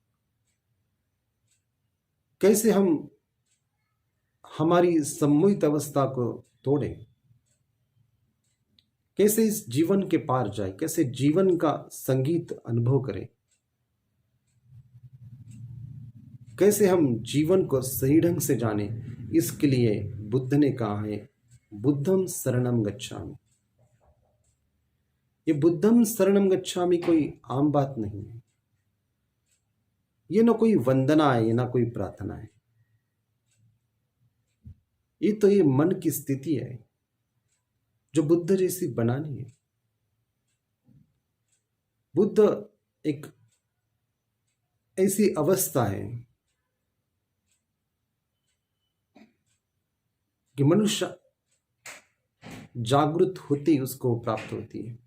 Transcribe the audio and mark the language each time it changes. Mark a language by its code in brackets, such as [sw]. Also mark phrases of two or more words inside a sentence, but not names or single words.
[hi] कैसे हम हमारी सम्मोहित अवस्था को तोड़ें? कैसे इस जीवन के पार जाए, कैसे जीवन का संगीत अनुभव करें, कैसे हम जीवन को सही ढंग से जाने, इसके लिए बुद्ध ने कहा है [pi] बुद्धम शरणम गच्छामि। [hi] ये [pi] बुद्धम शरणम गच्छामि [hi] कोई आम बात नहीं है, ये ना कोई वंदना है, ये ना कोई प्रार्थना है, ये मन की स्थिति है जो बुद्ध जैसी बनानी है। बुद्ध एक ऐसी अवस्था है कि मनुष्य जागृत होती उसको प्राप्त होती है।